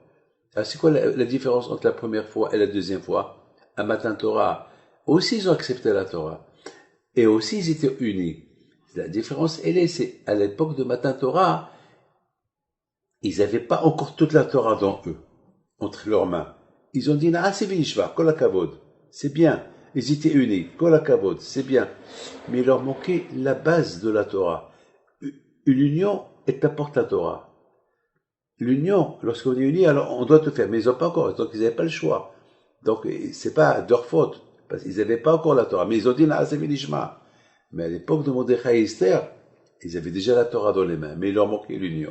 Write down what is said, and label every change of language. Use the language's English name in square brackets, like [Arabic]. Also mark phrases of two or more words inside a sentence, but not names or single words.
[French] Alors, c'est quoi la différence entre la première fois et la deuxième fois? À Matan Torah, aussi ils ont accepté la Torah. Et aussi ils étaient unis. La différence, c'est à l'époque de Matan Torah, ils n'avaient pas encore toute la Torah dans eux, entre leurs mains. Ils ont dit, c'est vinishva, [Hebrew] כל הכבוד, [French] c'est bien. Ils étaient unis, [Hebrew] כל הכבוד, [French] c'est bien. Mais il leur manquait la base de la Torah. Une union, elle t'apporte la Torah. L'union, lorsqu'on est unis, alors on doit te faire, mais ils n'ont pas encore, donc ils n'avaient pas le choix. Donc, c'est pas de leur faute, parce qu'ils n'avaient pas encore la Torah. Mais ils ont dit, c'est vinishma. Mais à l'époque de Mordechai et Esther, ils avaient déjà la Torah dans les mains, mais il leur manquait l'union.